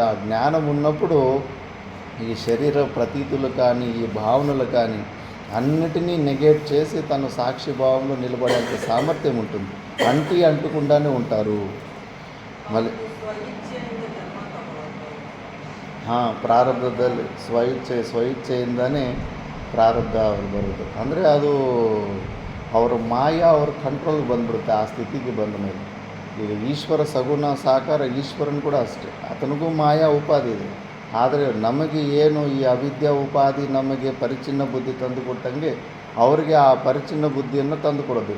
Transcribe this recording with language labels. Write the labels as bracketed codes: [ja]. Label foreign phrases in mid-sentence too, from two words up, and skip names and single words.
[te] ఆ జ్ఞానం ఉన్నప్పుడు ఈ శరీర ప్రతీతులు కానీ, ఈ భావనలు కానీ అన్నిటినీ నెగేట్ చేసి తను సాక్షి భావంలో నిలబడేంత సామర్థ్యం ఉంటుంది. అంటుకుండానే ఉంటారు. [kn] మళ్ళీ ಹಾಂ, ಪ್ರಾರಬ್ಧದಲ್ಲಿ ಸ್ವಇಚ್ಛೆಯಿಂದನೇ ಪ್ರಾರಬ್ಧ ಅವ್ರು ಬರೋದು. ಅಂದರೆ ಅದು ಅವರ ಮಾಯ ಅವ್ರ ಕಂಟ್ರೋಲ್ಗೆ ಬಂದ್ಬಿಡುತ್ತೆ ಆ ಸ್ಥಿತಿಗೆ ಬಂದ ಮೇಲೆ. ಈಗ ಈಶ್ವರ ಸಗುಣ ಸಾಕಾರ, ಈಶ್ವರನ್ ಕೂಡ ಅಷ್ಟೇ, ಆತನಿಗೂ ಮಾಯಾ ಉಪಾಧಿ ಇದೆ. ಆದರೆ ನಮಗೆ ಏನು ಈ ಅವಿದ್ಯಾ ಉಪಾಧಿ ನಮಗೆ ಪರಿಚಿನ್ನ ಬುದ್ಧಿ ತಂದು ಕೊಟ್ಟಂಗೆ ಅವರಿಗೆ ಆ ಪರಿಚಿನ್ನ ಬುದ್ಧಿಯನ್ನು ತಂದು ಕೊಡೋದಿಲ್ಲ.